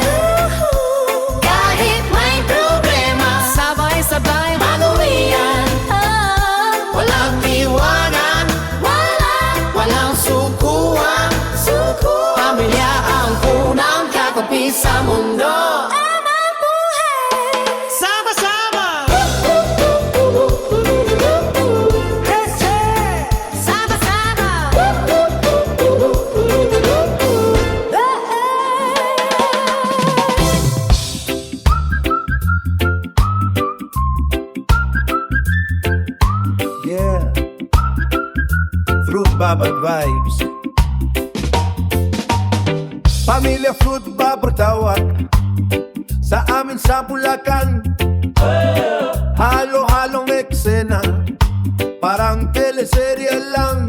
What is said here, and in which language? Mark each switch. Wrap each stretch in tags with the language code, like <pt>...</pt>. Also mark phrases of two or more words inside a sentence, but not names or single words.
<tl>Kahit may problema, sabay-sabay mag-uwian. Walang iwanan, walang sukuan. Pamilya ang unang kakampi sa mundo. Amang buhay, Sama-sama, sama-sama. yeah. Fruit Baba vibes. Pamilya Fruit Baba tawag sa amin sa Bulacan. Halo-halong eksena, parang teleserye lang.</tl>